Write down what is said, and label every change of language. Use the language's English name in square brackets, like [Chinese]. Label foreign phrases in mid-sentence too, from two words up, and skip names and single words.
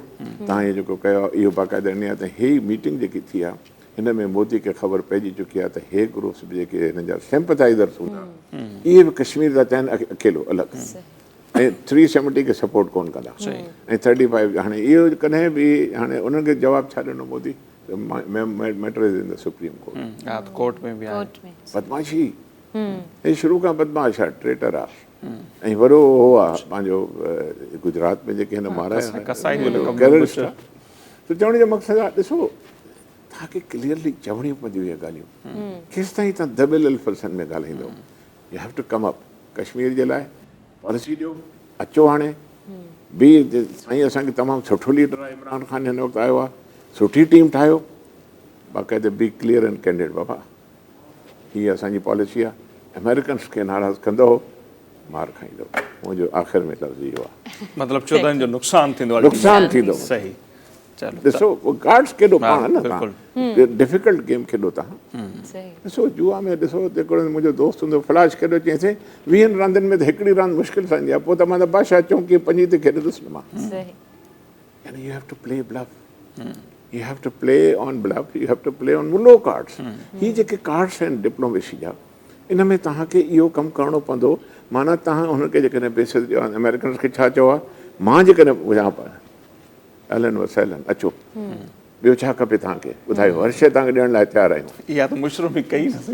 [Sindhi] तव्हां इहो जेको कयो आहे इहो बाक़ाइदा ॾिनी आहे। त हीअ मीटिंग जेकी थी आहे, हिन में मोदी खे ख़बर पइजी चुकी आहे त हे ग्रुप्स बि जेके हिन जा सिंपथाइज़र्स हूंदा, इहे बि कश्मीर जा चाहिनि अकेलो अलॻि, ऐं 370 खे सपोर्ट कोन कंदा, ऐं 35। हाणे इहो कॾहिं बि हाणे उन्हनि खे जवाबु छा ॾिनो मोदी, [English] matter is in the Supreme Court [Sindhi] में। बदमाशी, हे शुरू खां बदमाश आहे, ट्रेटर आहे, ऐं वॾो हो आहे पंहिंजो गुजरात में जेके हिन माराया टेररिस्ट आहे। त चवण जो मक़सदु आहे, ॾिसो तव्हांखे क्लियरली चवणियूं पवंदियूं इहे ॻाल्हियूं। केसि ताईं तव्हां दबियल अल्फज़नि में ॻाल्हाईंदो? [English] you have to come up. [Sindhi] कश्मीर जे लाइ पॉलिसी ॾियो, अचो हाणे ॿी साईं असांखे तमामु सुठो लीडर आहे इमरान ख़ान हिन वक़्तु आयो आहे, सुठी टीम ठाहियो, बाक़ाइदे [English] be clear and candid [Sindhi] बाबा, हीअ असांजी पॉलिसी आहे, अमेरिकन्स खे नाराज़ कंदो मार खाईंदो, मुंहिंजो आख़िर में लफ़्ज़ इहो आहे। मतिलबु चओ था जो नुक़सानु थींदो, नुक़सानु थींदो। सही, चलो ॾिसो गार्ड्स केॾो पाण न तव्हां डिफिकल्ट गेम खेॾो तव्हां। ॾिसो जुआ में ॾिसो हिकिड़ो मुंहिंजो दोस्त हूंदो फ्लैश खेॾो, चईंसि 20 रांदियुनि में त हिकिड़ी रांदि मुश्किल सां ईंदी आहे, पोइ त मां त बादशाह चौकी 5 ते खेॾंदुसि न मां। [English] यानी you have to play bluff, you have to play on bluff, you have to play on low cards. [Sindhi] ही जेके कार्ड्स आहिनि डिप्लोमेसी जा, इन में तव्हांखे इहो कमु करिणो पवंदो, माना तव्हां हुनखे जेकॾहिं बेसिस ॾियो, अमेरिकन्स खे छा चओ आहे, मां जेकॾहिं ॿुधां पिया [Arabic] أهلا وسهلا [Sindhi] अचो, ॿियो छा खपे तव्हांखे ॿुधायो, हर शइ तव्हांखे ॾियण लाइ तयारु आहियूं। इहा त मुशरफ बि कई न सही,